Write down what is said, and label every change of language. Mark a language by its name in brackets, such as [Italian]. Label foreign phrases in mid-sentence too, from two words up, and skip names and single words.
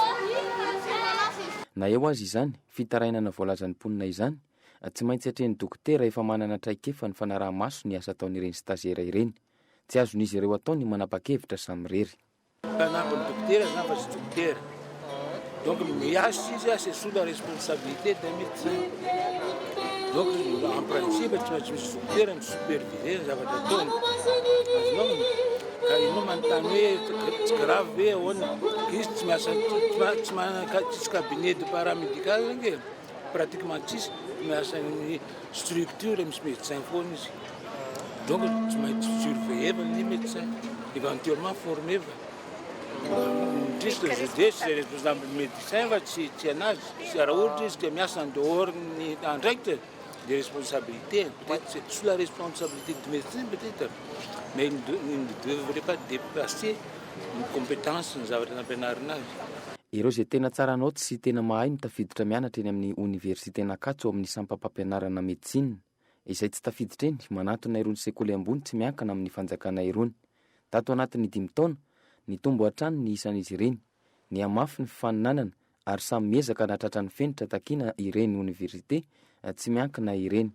[Malagasy] Na eo azy izany fitarainana voalazan'ny mponina izany tsy maintsy hatrehan'ny dokotera efa manana traikefa ny fanaraha-maso ny asa ataon'ireny stagiaire ireny. Tsy azon'izy ireo atao ny manapa-kevitra samy rery. Mpanampy dokotera zany fa tsy dokotera. [French] Donc [Malagasy] miasa izy [French] c'est sous la responsabilité d'un médecin. Donc en principe [Malagasy] tsy maintsy misy dokotera ny superviser zavatra ataony. Azonao ka ianao manontany hoe tsy grave hoe ahoana izy tsy miasa tsy manana tsisy [French] cabinet de paramédical [Malagasy] ange pratiquement tsisy miasa ny structure misy médecin foana izy. Donc tsy maintsy surveiller ny [French] médecin éventuellement formé [Malagasy] va. [French] Juste je dis c'est responsable médecin [Malagasy] va tsy anazy sy raha ohatra izy ka miasa [French] en dehors ny en direct des responsabilités peut-être c'est sous la responsabilité du médecin peut-être mais il ne devrait pas dépasser une compétence [Malagasy] ny zavatra nampianarina azy. Ireo zay tena tsara naoty sy tena mahay mitafiditra mianatra eny amin'ny université n'Akatso ao amin'ny sampam-pampianarana médecine izay tsy tafiditra eny manatona irony sekoly ambony tsy miankana amin'ny fanjakana irony. Tato anatin'ny 5 taona nitombo hatrany ny isan'izy ireny, ny amafy ny fifaninanana ary samy miezaka natratra ny fenitra takina ireny oniversite tsy miankina ireny.